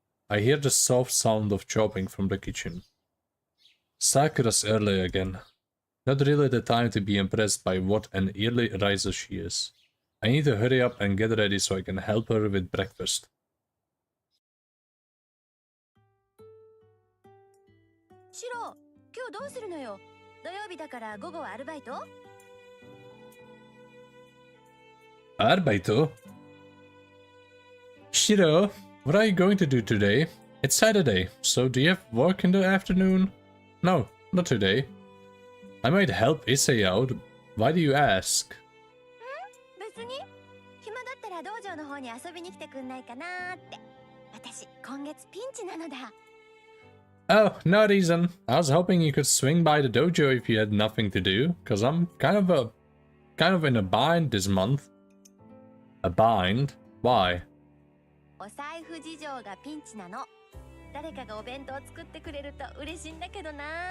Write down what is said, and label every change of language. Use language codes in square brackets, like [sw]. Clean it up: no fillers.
[en] I hear the soft sound of chopping from the kitchen. Sakura's early again. Not really the time to be impressed by what an early riser she is. I need to hurry up and get ready so I can help her with breakfast. [ja] シロ、今日どうするのよ。土曜日だから午後はアルバイト？ Arbeito? [en] Shiro, what are you going to do today? It's Saturday, so do you have work in the afternoon? No, not today. I might help Issei out. Why do you ask? [ja] 別に。暇だったら道場の方に遊びに来てくんないかなーって。私、今月ピンチなのだ。 [en] Oh, no reason. I was hoping you could swing by the dojo if you had nothing to do, cause I'm kind of in a bind this month. A bind? Why? [ja] お財布事情がピンチなの。誰かがお弁当作ってくれると嬉しいんだけどな。